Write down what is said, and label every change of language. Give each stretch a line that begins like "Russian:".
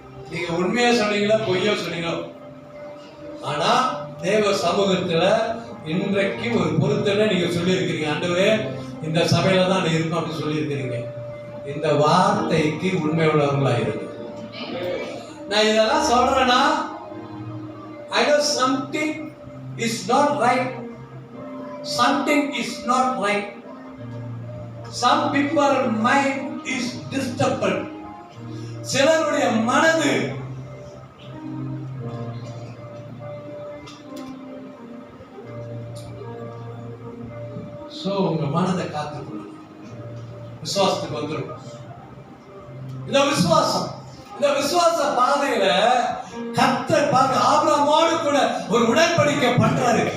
Tamil: நீங்க உண்மையா சொன்னீங்களா பொய்யா சொன்னீங்களோ, ஆனா தேவ சமூகத்துல இன்றைக்கு ஒரு பொருத்தனை நீங்க சொல்லி இருக்கிறீங்க. ஆண்டவரே இந்த சபையில தான் இருக்கும் அப்படின்னு சொல்லி இருக்கிறீங்க. இந்த வார்த்தைக்கு உண்மை உள்ளவங்களா இருக்கு. நான் இதெல்லாம் சொல்றேன்னா
English: I know something is not right. Something is not right. Some people mind is disturbed.
Tamil: சிலருடைய மனது உங்க மனதை காத்துக்கொள்ளும். விசுவாசத்துக்கு வந்துடும். இந்த விசுவாச பாதையில கர்த்தர் பாருங்க, ஆபிரகாமோடு கூட ஒரு உடன்படிக்கை பண்றாரு.